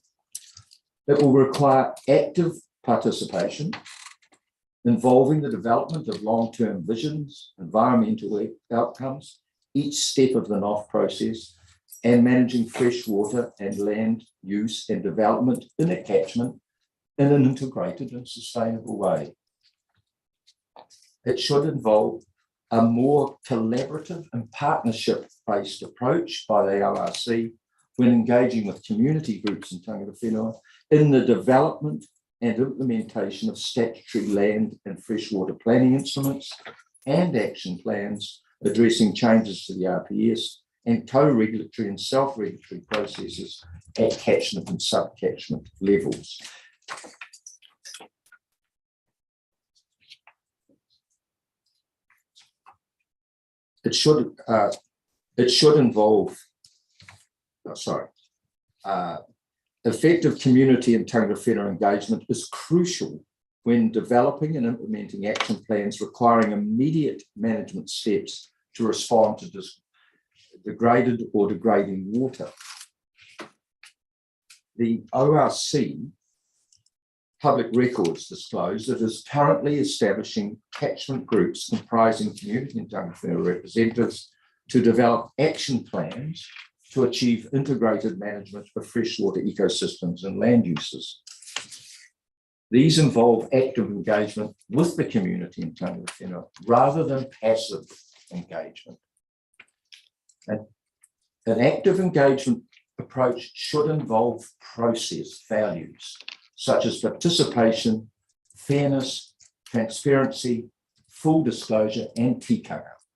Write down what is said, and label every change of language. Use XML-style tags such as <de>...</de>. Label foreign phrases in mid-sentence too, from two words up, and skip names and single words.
<en>It will require active participation, involving the development of long-term visions, environmental outcomes, each step of the NOF process, and managing freshwater and land use and development in a catchment in an integrated and sustainable way. It should involve a more collaborative and partnership-based approach by the LRC when engaging with community groups in</en> <mi>tangata whenua</mi> <en>in the development and implementation of statutory land and freshwater planning instruments and action plans addressing changes to the RPS and co-regulatory and self-regulatory processes at catchment and sub-catchment levels. It should involve, effective community and</en> <mi>tangata whenua</mi> <en>engagement is crucial when developing and implementing action plans requiring immediate management steps to respond to degraded or degrading water. The ORC public records disclose that it is currently establishing catchment groups comprising community and</en> <mi>tangata whenua</mi> <en>representatives to develop action plans to achieve integrated management of freshwater ecosystems and land uses. These involve active engagement with the community in</en> <mi>tangata whenua</mi> <en>rather than passive engagement. And an active engagement approach should involve process values such as participation, fairness, transparency, full disclosure, and tikanga.</en>